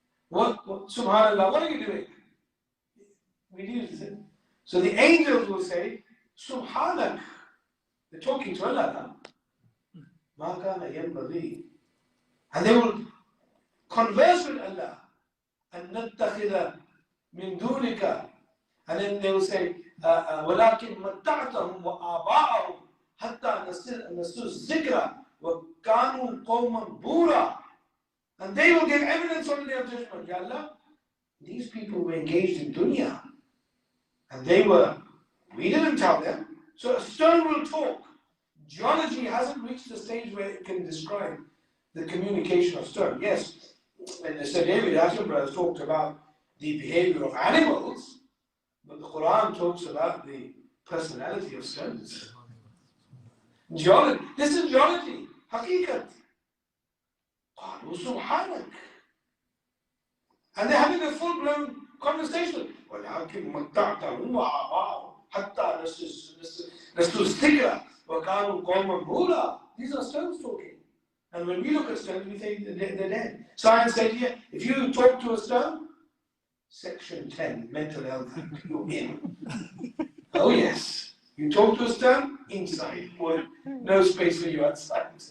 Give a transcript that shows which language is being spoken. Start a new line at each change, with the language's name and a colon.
English: What Subhanallah, what are you doing? We do this. So the angels will say, Subhanak. They're talking to Allah now.
Arabic: Ma kana yanbaghi.
English: And they will converse with Allah.
Arabic: And nattakhidha min dunika.
English: And then they will say,
Arabic: وَلَكِنْ مَتَّعْتَهُمْ وَآبَاءَهُمْ حَتَّى نَسُوا الذِّكْرَ وَكَانُوا قَوْمًا بُورًا.
English: And they will give evidence on the day of judgment. Ya Allah, these people were engaged in dunya. And we didn't tell them. So a stone will talk. Geology hasn't reached the stage where it can describe the communication of stone. Yes, and Sir David Attenborough has talked about the behavior of animals, but the Quran talks about the personality of stones. Geology. This is geology. Haqiqat.
Arabic: قالوا سبحانك.
English: And they're having a full-blown conversation.
Arabic: ولكن متعتهم وآباءهم حتى نسوا الذكر وكانوا قوما بورا.
English: These are stones talking. And when we look at stones, we think they're dead. Science said here, if you talk to a stone, Section 10, mental health, you're in. Oh yes. You talk to a stone, inside. No space for you outside.